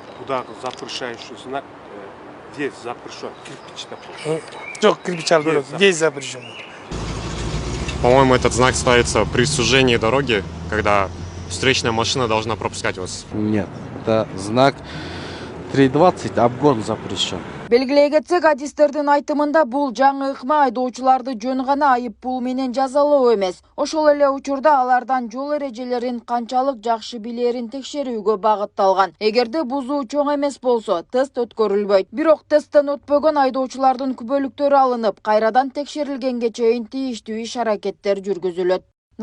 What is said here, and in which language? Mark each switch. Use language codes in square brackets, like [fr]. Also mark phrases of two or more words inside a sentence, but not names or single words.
[ru] Куда запрещающий знак, здесь запрещен. Кирпичный. [ky] Жоқ, кирпичар бөлек. [ru] Здесь запрещен. По-моему, этот знак ставится при сужении дороги, когда встречная машина должна пропускать вас. Нет, это знак 3.20, обгон запрещен. [ky] Белгилей кетсек, адистердин айтымында бул жаңы ыкма айдоочуларды жөн гана айып пул менен жазалоо эмес. Ошол эле учурда алардан жол эрежелерин канчалык жакшы билерин текшерүүгө багытталган. Эгерде бузуу чоң эмес болсо, тест өткөрүлбөйт. Бирок тесттен өтпөгөн айдоочулардын күбөлүктөрү алынып, кайрадан текшерилгенге чейин тийиштүү иш-аракеттер жүргүзүлөт.